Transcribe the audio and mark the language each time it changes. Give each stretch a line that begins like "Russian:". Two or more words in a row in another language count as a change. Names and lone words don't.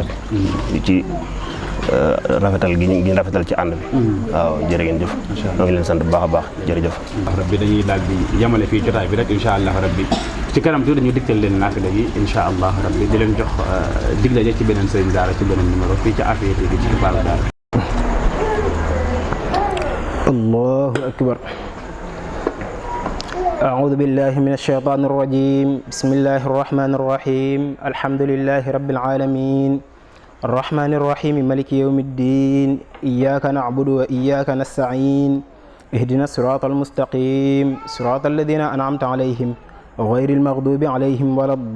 Wolof: di ci rafetal gi ñu rafetal ci ànd bi. waaw jërë ngeen jëf. ñoo ngi leen sant bu baax a baax jërëjëf. rabbi dañuy daal di yamale fii jotaay bi rek
Arabic: إن شاء الله ربي
Wolof: ci kanam tuuti dañu digtal leen naafila yi
Arabic: إن شاء الله ربي
Wolof: di leen jox dig daje ci beneen sëriñ daara ci beneen numéro fii ci Afia TV ci Kipaaru Daara.
Arabic: الله أكبر. أعوذ بالله من الشيطان الرجيم بسم الله الرحمن الرحيم الحمد لله رب العالمين الرحمن الرحيم مالك يوم الدين إياك نعبد وإياك نستعين اهدنا الصراط المستقيم صراط الذين أنعمت عليهم غير المغضوب عليهم ولا